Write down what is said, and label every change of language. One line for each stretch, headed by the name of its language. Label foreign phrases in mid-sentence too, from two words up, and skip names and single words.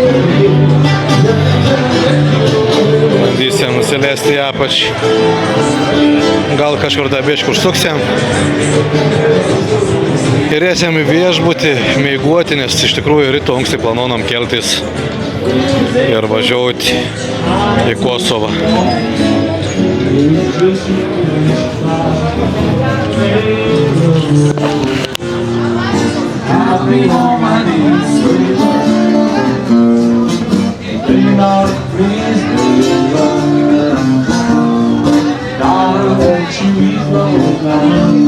Lithuanian: Bandysim nusileisti į apač. Gal kažkur dabiškur suksim. Ir eisim į viešbutį, mieguoti, nes iš tikrųjų ryto anksti planuojam keltis ir važiuoti į Kosovą.
English: I'll be on my knees, thinking about please, darling, won't you be slow down?